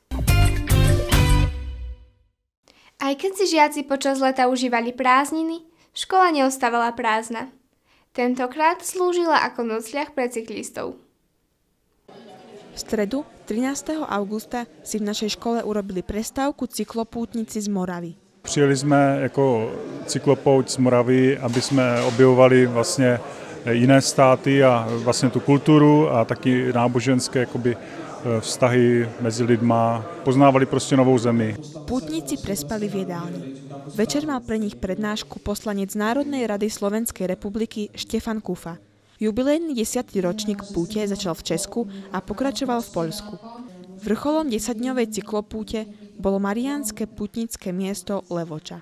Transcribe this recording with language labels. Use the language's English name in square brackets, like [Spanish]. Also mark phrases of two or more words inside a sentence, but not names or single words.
[Slovak] Aj keď si žiaci počas leta užívali prázdniny, škola neostávala prázdna. Tentokrát slúžila ako nocľah pre cyklistov. V stredu, 13. augusta, si v našej škole urobili prestávku cyklopútnici z Moravy. [Czech] Přijeli jsme jako cyklopouť z Moravy, aby jsme objevovali vlastně jiné státy a vlastně tu kulturu a taky náboženské jakoby vztahy mezi lidma. Poznávali prostě novou zemi. [Slovak] Pútnici prespali v jedálni. Večer mal pre nich prednášku poslanec Národnej rady Slovenskej republiky Štefan Kufa. Jubilejný 10. ročník púte začal v Česku a pokračoval v Poľsku. Vrcholom 10-dňovej cyklopúte bolo mariánske pútnické miesto Levoča.